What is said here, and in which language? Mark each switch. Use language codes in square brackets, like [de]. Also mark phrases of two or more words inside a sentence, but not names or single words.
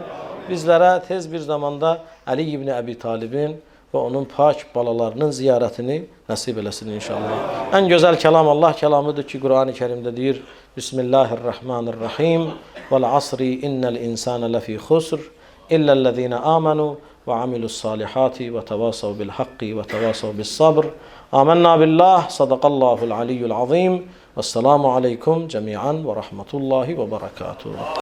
[az] Bizlərə tez bir zamanda Əli ibn Əbi Talibin və onun pak balalarının ziyarətini nəsib eləsin inşallah. Ən gözəl kəlam Allah kəlamıdır ki, Qur'an-ı Kərimdə deyir, [ar] بسم الله الرحمن الرحيم والعصر إن الإنسان لفي خسر إلا الذين آمنوا وعملوا الصالحات وتواصوا بالحق وتواصوا بالصبر. آمنا بالله صدق الله العلي العظيم. والسلام عليكم جميعا ورحمة الله وبركاته.